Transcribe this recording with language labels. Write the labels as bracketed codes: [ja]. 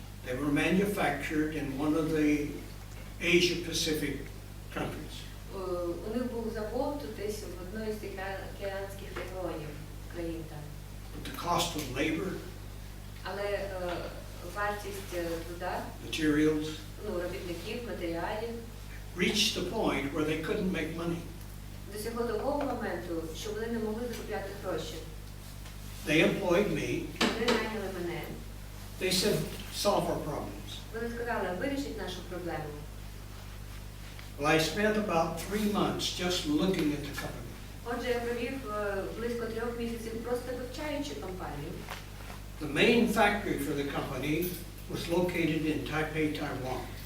[en] They were manufactured in one of the Asia-Pacific countries. [uk] У них був завод десь в одній з океанських регіонів країн там. [en] But the cost of labor, [uk] Але вартість труда, [en] materials, [uk] робітників, матеріалів [en] reached the point where they couldn't make money. [uk] досягло такого моменту, що вони не могли заробляти гроші. [en] They employed me. [uk] Вони найняли мене. [en] They said, solve our problems. [uk] Вони сказали, вирішіть нашу проблему. [en] Well, I spent about 3 months just looking at the company. [uk] Отже, я провів близько 3 місяців просто вивчаючи компанію. [en] The main factory for the company was located in Taipei, Taiwan.